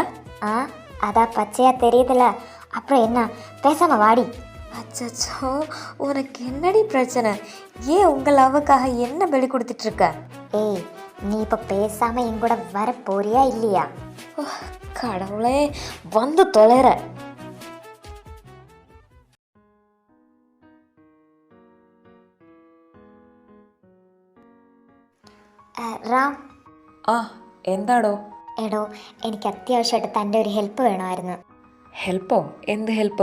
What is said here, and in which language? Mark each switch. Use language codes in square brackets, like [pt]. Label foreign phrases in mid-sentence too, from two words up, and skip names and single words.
[ta] அதான் பச்சையா தெரியுதுல, அப்புறம் என்ன, பேசாம வாடி. அச்சோ, உனக்கு என்னடி பிரச்சனை? ஏன் உங்கள் லவ்வுக்காக என்ன பலி கொடுத்துட்ருக்க? ஏய், நீ இப்போ பேசாம என் கூட வர போறியா இல்லையா? கடவுளே, வந்து தொலைற. [ml] റാം. എന്താടോ? എടോ, എനിക്ക് അത്യാവശ്യമായിട്ട് തൻ്റെ ഒരു ഹെൽപ്പ് വേണമായിരുന്നു. ഹെൽപ്പോ? എന്ത് ഹെൽപ്പ്?